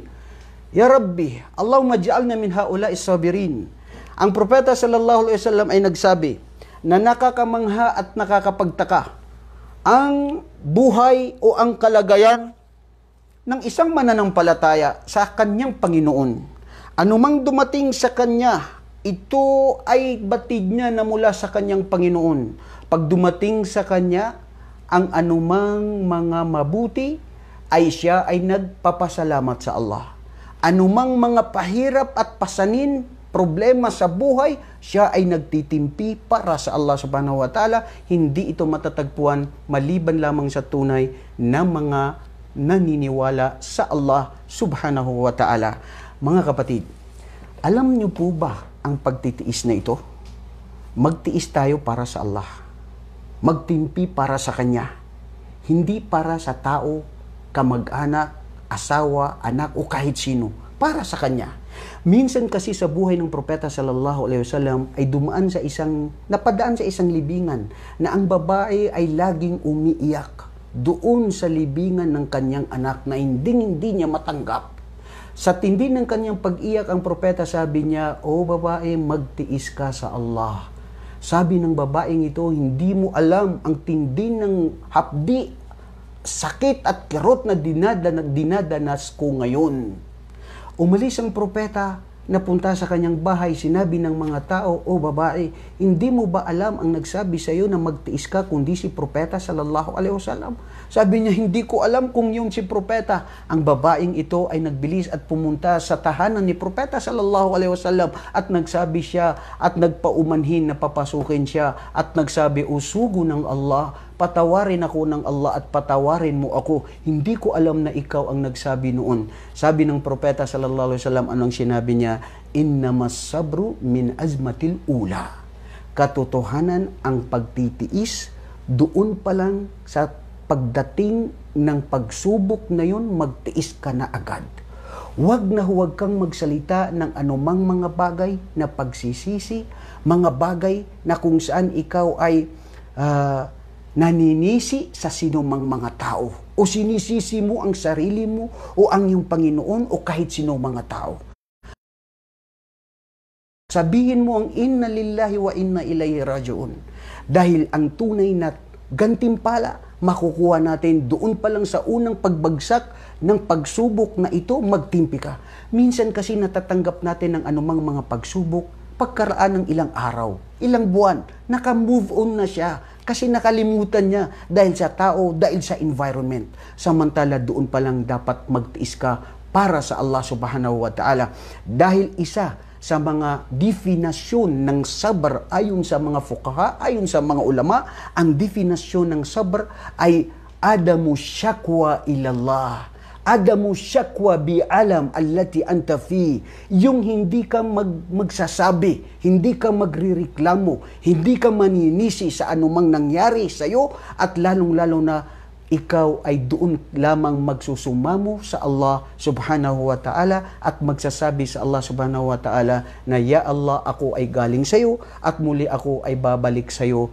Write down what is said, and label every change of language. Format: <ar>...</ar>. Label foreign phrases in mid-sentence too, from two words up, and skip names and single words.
<ar>يا رب، اللهم اجعلنا من هؤلاء الصابرين.</ar> <tl>Ang propeta</tl> <ar>صلى الله عليه وسلم</ar> <tl>ay nagsabi na nakakamangha at nakakapagtaka ang buhay o ang kalagayan ng isang mananampalataya sa kanyang Panginoon. Anumang dumating sa kanya, ito ay batid niya na mula sa kanyang Panginoon. Pag dumating sa kanya ang anumang mga mabuti, ay siya ay nagpapasalamat sa Allah. Anumang mga pahirap at pasanin, problema sa buhay, siya ay nagtitimpi para sa Allah</tl> <ar>سبحانه وتعالى.</ar> <tl>Hindi ito matatagpuan maliban lamang sa tunay na mga naniniwala sa Allah</tl> <ar>سبحانه وتعالى.</ar> <tl>Mga kapatid, alam niyo po ba ang pagtitiis na ito? Magtiis tayo para sa Allah. Magtimpi para sa Kanya. Hindi para sa tao, kamag-anak, asawa, anak o kahit sino. Para sa Kanya. Minsan kasi sa buhay ng propeta</tl> <ar>صلى الله عليه وسلم</ar> <tl>ay napadaan sa isang libingan na ang babae ay laging umiiyak doon sa libingan ng kanyang anak na hindi niya matanggap. Sa tindi ng kanyang pag-iyak, ang propeta sabi niya, O babae, magtiis ka sa Allah. Sabi ng babaeng ito, hindi mo alam ang tindi ng hapdi, sakit at kirot na dinadanas ko ngayon. Umalis ang propeta, napunta sa kanyang bahay, sinabi ng mga tao, O babae, hindi mo ba alam ang nagsabi sa iyo na magtiis ka kundi si propeta</tl> <ar>صلى الله عليه وسلم?</ar> <tl>Sabi niya, hindi ko alam kung yun si propeta. Ang babaeng ito ay nagbilis at pumunta sa tahanan ni propeta</tl> <ar>صلى الله عليه وسلم</ar> <tl>at nagsabi siya at nagpaumanhin na papasukin siya at nagsabi, O sugo ng Allah, patawarin ako ng Allah at patawarin mo ako. Hindi ko alam na ikaw ang nagsabi noon. Sabi ng propeta</tl> <ar>صلى الله عليه وسلم,</ar> <tl>anong sinabi niya?</tl> <ar>إنما الصبر من عزمة الأولى.</ar> <tl>Katotohanan ang pagtitiis, doon pa lang sa pagdating ng pagsubok na yun, magtiis ka na agad. Huwag kang magsalita ng anumang mga bagay na pagsisisi, mga bagay na kung saan ikaw ay naninisi sa sinumang mga tao. O sinisisi mo ang sarili mo o ang iyong Panginoon o kahit sino mga tao. Sabihin mo ang</tl> <ar>إنا لله وإنا إليه راجعون.</ar> <tl>Dahil ang tunay na gantimpala, makukuha natin doon pa lang sa unang pagbagsak ng pagsubok na ito, magtimpi ka. Minsan kasi natatanggap natin ng anumang mga pagsubok pagkaraan ng ilang araw, ilang buwan, naka-</tl> <en>move on</en> <tl>na siya kasi nakalimutan niya dahil sa tao, dahil sa environment. Samantala doon pa lang dapat magtiis ka para sa Allah</tl> <ar>سبحانه وتعالى.</ar> <tl>Dahil isa sa mga definasyon ng sabr ayon sa mga fuqaha, ayon sa mga ulama, ang definasyon ng sabr ay</tl> <ar>عدم الشكوى إلى الله. عدم الشكوى بالألم التي أنت في.</ar> <tl>Yung hindi ka magsasabi, hindi ka magrireklamo, hindi ka maninisi sa anumang nangyari sa iyo at lalong-lalo na ikaw ay doon lamang magsusumamo sa Allah</tl> <ar>سبحانه وتعالى</ar> <tl>at magsasabi sa Allah</tl> <ar>سبحانه وتعالى</ar> <tl>na,</tl> <ar>يا الله,</ar> <tl>ako ay galing sa iyo at muli ako ay babalik sa iyo.</tl>